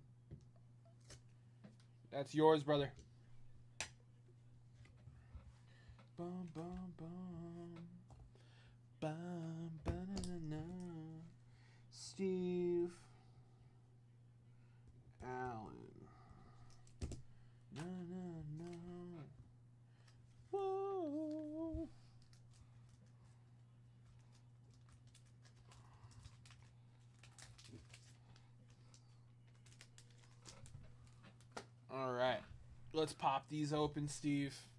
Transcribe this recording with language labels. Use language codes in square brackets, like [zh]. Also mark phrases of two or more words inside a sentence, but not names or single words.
[en] That's yours, brother. Bum, bum, bum. Bum, ba-na-na-na. Steve Allen. Na, na, na. Whoa. All right. Let's pop these open, Steve.